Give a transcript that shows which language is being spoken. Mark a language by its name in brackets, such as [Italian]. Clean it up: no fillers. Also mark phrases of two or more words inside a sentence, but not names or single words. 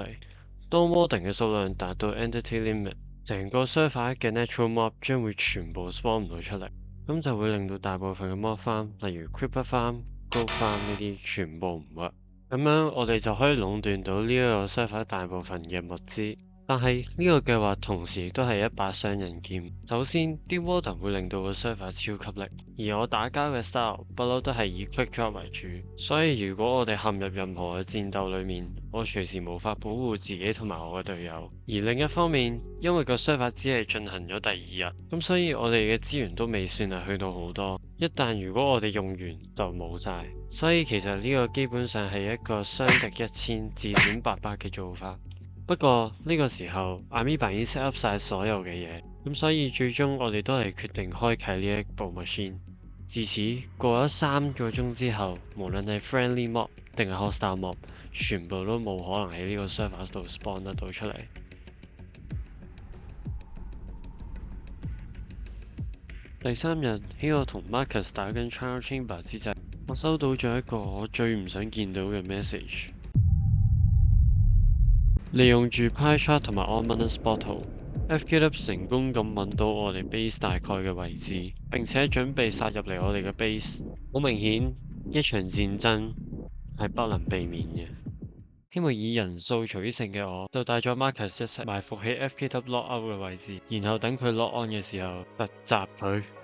[Cantonese] 當 Warden 嘅數量達到 Entity Limit， 成個 server 嘅 [English] Natural Mob [Cantonese] 將會全部 spawn 唔到出嚟，咁就會令到大部分嘅 [English] Mob Farm， [Cantonese] 例如 [English] Creeper Farm、 Go Farm [Cantonese] 呢啲全部唔 work，咁樣我哋就可以壟斷到呢一個 server 大部分嘅物資。但係呢個計劃同時亦都係一把雙刃劍。首先，Deep Water 會令到個 server 超級力，而我打交嘅 style 不嬲都係以 [English] quick drop [Cantonese] 為主，所以如果我哋陷入任何嘅戰鬥裡面，我隨時無法保護自己同埋我嘅隊友。而另一方面，因為個 server 只係進行咗第二日，咁所以我哋嘅資源都未算係去到好多。一旦如果我哋用完就冇晒，所以其實呢個基本上係一個雙敵1000自損800嘅做法。不過呢個時候，Amoeba 已經 [English] set up [Cantonese] 晒所有嘅嘢，咁所以最終我哋都係決定開啟呢一部 machine。自此過咗3個鐘之後，無論係 [English] friendly mob [Cantonese] 定係 [English] hostile mob， [Cantonese] 全部都冇可能喺呢個 server 度 spawn 得到出嚟。第3日喺我同 Marcus 打緊 Trial Chamber 之際，我收到咗一個我最唔想見到嘅 message。利用住 PyChart 同埋 Ominous Bottle，FKW 成功咁揾到我哋 base 大概嘅位置，並且準備殺入嚟我哋嘅 base。好明顯，一場戰爭係不能避免嘅。希望以人數取勝嘅我，就帶咗 Marcus 一齊埋伏喺 FKW [English] lock out [Cantonese] 嘅位置，然後等佢 [English] lock on [Cantonese] 嘅時候突襲佢。